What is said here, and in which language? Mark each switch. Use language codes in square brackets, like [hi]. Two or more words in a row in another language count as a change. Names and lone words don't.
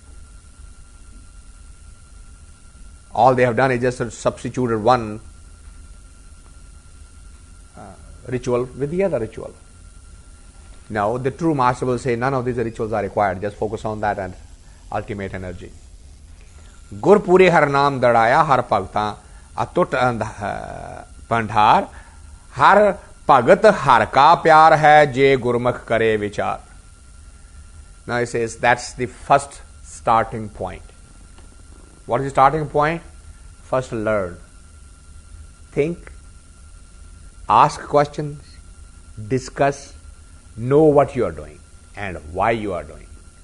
[en] All they have done is just substituted one ritual with the other ritual. Now, the true master will say none of these rituals are required, just focus on that and ultimate energy. [pa] ਗੁਰਿ ਪੂਰੈ ਹਰਿ ਨਾਮੁ ਦਿੜਾਇਆ ਹਰਿ ਭਗਤਾ ਅਤੁਟੁ ਭੰਡਾਰੁ ਹਰਿ ਭਗਤਿ ਹਰਿ ਕਾ ਪਿਆਰੁ ਹੈ ਜੇ ਗੁਰਮੁਖਿ ਕਰੇ ਵੀਚਾਰੁ. [en] Now he says that's the first starting point. What is the starting point? First learn, think, ask questions, discuss, know what you are doing and why you are doing.